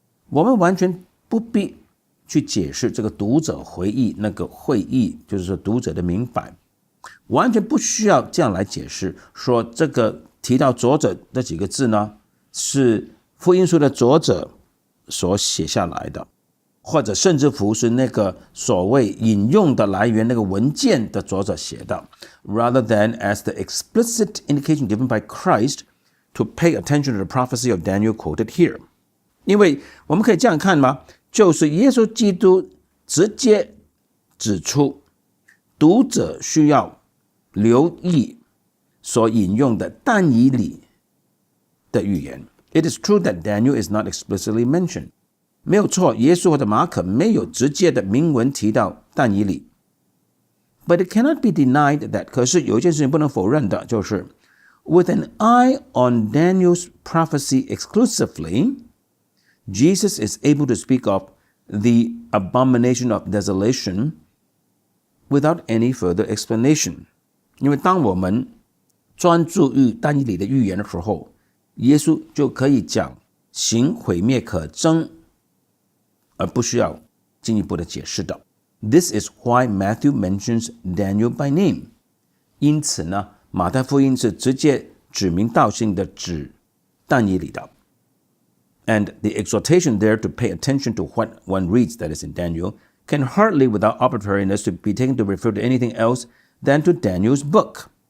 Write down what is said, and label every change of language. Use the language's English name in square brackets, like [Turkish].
[Chinese] 我们完全不必去解释这个读者回忆那个会意，就是说读者的明白，完全不需要这样来解释，说这个提到作者这几个字呢，是福音书的作者所写下来的，或者甚至乎是那个所谓引用的来源那个文件的作者写的 [English] rather than as the explicit indication given by Christ to pay attention to the prophecy of Daniel quoted here. [Chinese] 因为我们可以这样看吗？就是耶稣基督直接指出读者需要留意所引用的但以理的预言。 [English] It is true that Daniel is not explicitly mentioned. [Chinese] 没有错，耶稣或者马可没有直接的明文提到但以理。 [English] But it cannot be denied that [Chinese] 可是有一件事情不能否认的，就是 [English] with an eye on Daniel's prophecy exclusively, Jesus is able to speak of the abomination of desolation without any further explanation. [Chinese] 因为当我们专注于但以理的预言的时候，耶稣就可以讲行毁灭可憎，而不需要进一步的解释的。 [English] This is why Matthew mentions Daniel by name. [Chinese] 因此呢，马太福音是直接指名道姓的指但以理的。 [English] And the exhortation there to pay attention to what one reads, that is in Daniel, can hardly without arbitrariness to be taken to refer to anything else than to Daniel's book.